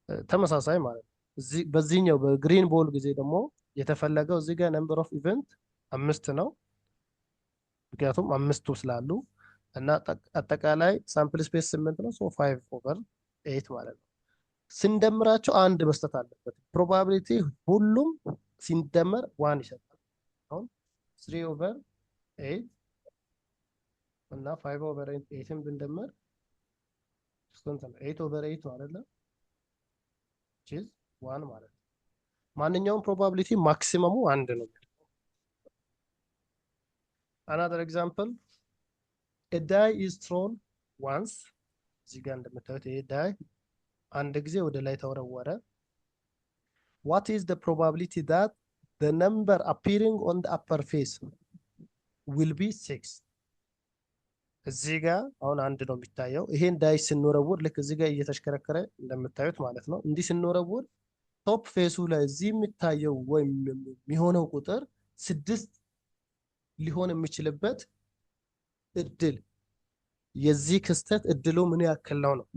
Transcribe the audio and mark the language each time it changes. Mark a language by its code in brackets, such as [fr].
[am] ተመሳሳይ ማለት ነው። በዚህኛው በግሪን ቦል ጊዜ ደግሞ የተፈለገው እዚህ ጋር ነምበር ኦፍ ኢቨንት 5 ነው። ምክንያቱም 5ቱ ስላሉ እና አጠቃላይ ሳምፕል ስፔስ 8 ነው። 5/8 ማለት ነው። ስንደምራቸው አንድ መስጠት አለበት። ፕሮባቢሊቲ ሁሉም ሲንደመር 1 ይሰጣል። አሁን 3/8 እና 5/8ን ብንደምር ስንት ነው? 8/8 ነው አይደለ? [en] which is 1 [am] ማለት ነው። ማንኛውም ፕሮባቢሊቲ ማክሲመሙ 1 ነው። [en] another example, a die is thrown once. [am] እዚህ ጋር እንደምታዩት ይሄ ዳይ አንድ ጊዜ ወደ ላይ ተወረወረ። [en] what is the probability that the number appearing on the upper face will be 6? [am] እዚህ ጋር አሁን አንድ ነው የሚታየው። ይሄን ዳይ ስንወረውር ልክ እዚህ ጋር እየተሽከረከረ እንደምታዩት ማለት ነው። እንዲህ ስንወረውር ቶፕ ፌሱ ላይ እዚህ የሚታየው ወይም የሚሆነው ቁጥር 6 ሊሆን የሚችልበት እድል የዚህ ክስተት እድሉ ምን ያክል ነው?